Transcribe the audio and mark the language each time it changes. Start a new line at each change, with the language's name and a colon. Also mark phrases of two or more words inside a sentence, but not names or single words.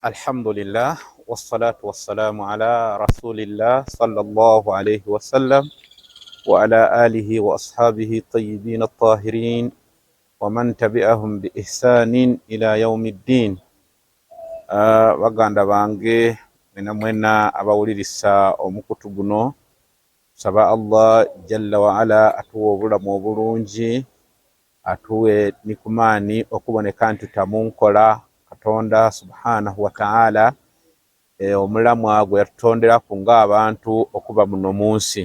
Arabic: الحمد لله والصلاة والسلام على رسول الله صلى الله عليه وسلم وعلى آله وأصحابه الطيبين الطاهرين ومن تبعهم بإحسان إلى يوم الدين.
Ganda: Baganda bange mwena abawulirisa omukutu guno, saba Allah
Arabic: جل وعلا
Ganda: atuwa obulamu obulungi, atuwe nikumani okuboneka nti tamunkola Katonda
Arabic: سبحانه وتعالى
Ganda: omulamwa gwe yatutonderaku ng'abantu okuba muno munsi.